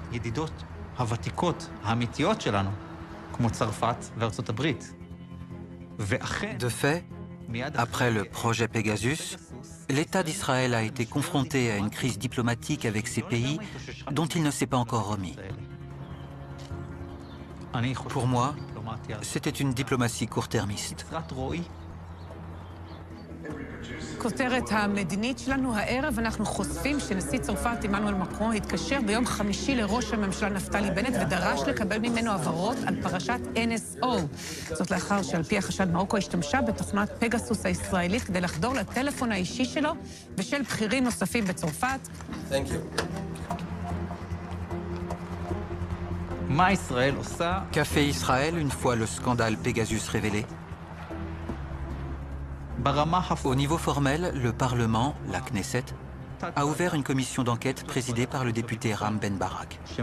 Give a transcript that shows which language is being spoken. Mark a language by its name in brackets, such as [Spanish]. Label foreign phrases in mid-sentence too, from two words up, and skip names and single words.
[French] De fait, après le projet Pegasus, l'État d'Israël a été confronté à une crise diplomatique avec ces pays dont il ne s'est pas encore remis. Pour moi, c'était une diplomatie court-termiste. [Hebrew] כותרת המדינית שלנו הערב, אנחנו חושפים שנשיא צרפת עמנואל מקרון התקשר ביום חמישי לראש הממשלה נפתלי בנט ודרש לקבל ממנו הבהרות על פרשת NSO. זאת לאחר שעל פי החשד מרוקו השתמשה בתוכנת פגסוס הישראלית כדי לחדור לטלפון האישי שלו ושל בכירים נוספים בצרפת. [English] Thank you. [French] Qu'a fait Israël une fois le scandale Pegasus révélé? Au niveau formel, le Parlement, la Knesset, a ouvert une commission d'enquête présidée par le député Ram Ben Barak.